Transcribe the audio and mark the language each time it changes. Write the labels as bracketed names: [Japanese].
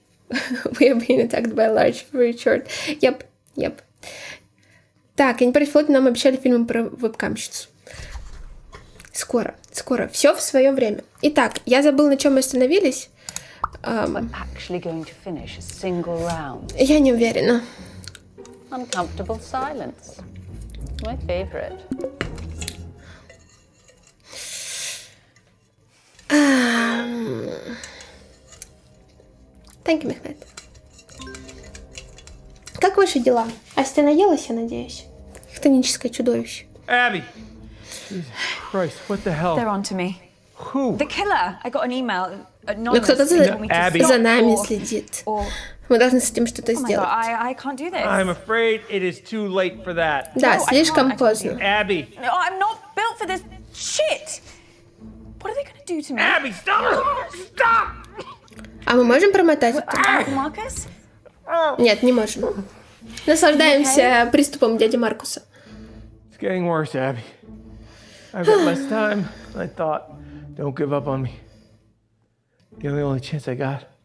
[English] We are being attacked by a large Richard. Yep. [Russian] Так, и не против флота нам обещали фильм про вебкамщицу. Скоро. Все в свое время. Итак, я забыла, на чем мы остановились. Я не уверена. [English] Uncomfortable silence. My favorite. Thank you, Мехмед. [Russian] Как ваши дела? Астя наелась, я надеюсь? Хтоническое чудовище. [English] Abby! Jesus Christ, what the hell? They're on to me. Who? The killer. I got an email. [Russian] Но кто-то за нами следит. Мы должны с этим что-то сделать. [English] I can't do this. I'm afraid it is too late for that. [Russian] Да, слишком поздно. [English] Abby! No, I'm not built for this shit. What are they going to do to me? Abby, stop! Stop! [Russian] А мы можем промотать? [English] Marcus? [Russian] Нет, не можем. Наслаждаемся приступом дяди Маркуса. [English] It's getting worse, Abby. I've got less time than I thought. Don't give up on me. You're the only chance I got.